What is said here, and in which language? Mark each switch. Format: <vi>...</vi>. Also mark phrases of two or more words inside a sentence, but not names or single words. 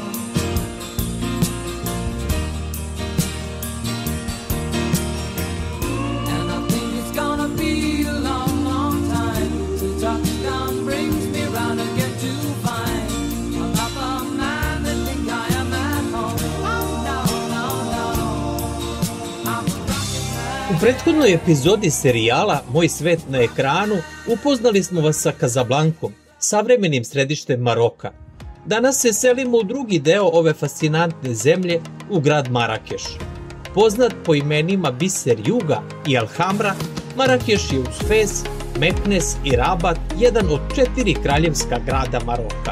<en>And I think it's gonna be a long, long time till touchdown brings me round again to find I'm not the man they think I am at home. Oh no, no, no, I'm a rocket man.</en> <sr>U prethodnoj epizodi serijala Moj svet na ekranu upoznali smo vas sa Kazablankom, savremenim središtem Maroka. Danas se selimo u drugi deo ove fascinantne zemlje, u grad Marakeš. Poznat po imenima Biser Juga i Alhamra, Marakeš je uz Fez, Meknes i Rabat jedan od 4 kraljevska grada Maroka.</sr>